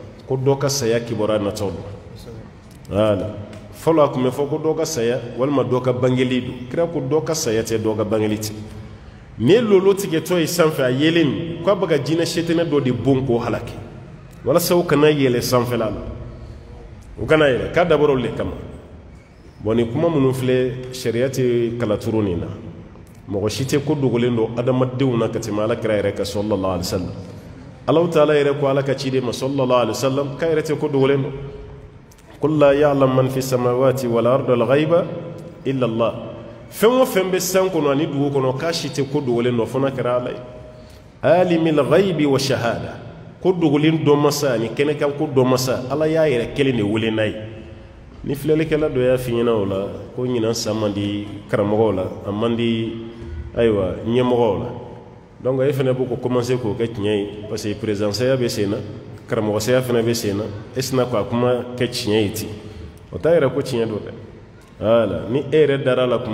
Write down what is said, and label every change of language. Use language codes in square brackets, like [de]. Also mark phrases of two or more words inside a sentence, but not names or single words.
[bm] ko dɔ ka saya kibɔra natɔ don voilà fɔlɔ a kun bɛ fɔ ko dɔ ka saya walima dɔ ka bangeli don kira ko dɔ ka saya tɛ dɔ ka bangeli tɛ ni ye lolo tigɛtɔ ye sanfɛ a yelen min ko a bɛ ka jinɛ setinɛ dɔ de bon k'o halaki walasa u kana yɛlɛ sanfɛla la u kana yɛlɛ k'a dabɔra olu de kama bon ni kuma minnu filɛ sariya tɛ kalaturu nin na mɔgɔ si tɛ ko dogolen don adamadenw na ka tɛmɛ alakira yɛrɛ kan [ar] صلى الله عليه وسلم [bm] Allahu taala yɛrɛ ko ala ka ciden ma [ar] صلى الله عليه وسلم [bm] k'a yɛrɛ tɛ ko dogolen don [ar] قل لا يعلم من في السماوات والأرض الغيب إلا الله [bm] fɛn o fɛn bɛ san kɔnɔ ani dugu kɔnɔ k'a si tɛ ko dogolen don fo n'a kɛra ala ye [ar] عالم الغيب والشهادة [bm] ko dogolen dɔ masa ani kɛnɛkan ko dɔ masa ala y'a yɛrɛ kelen de wele n'a ye ni filɛlikɛla dɔ y'a f'i ɲɛna o la ko ɲinan san man di karamɔgɔw la a man di ayiwa ɲɛmɔgɔw la donc e fana b'o ko commencer k'o kɛ tiɲɛ ye [fr] parce que [bm] présidencaya bɛ sen na karamɔgɔsaya fana bɛ sen na e sina ko a kuma kɛ tiɲɛ ye ten o t'a yɛrɛ ko tiɲɛ don dɛ voilà ni e yɛrɛ dara la kuma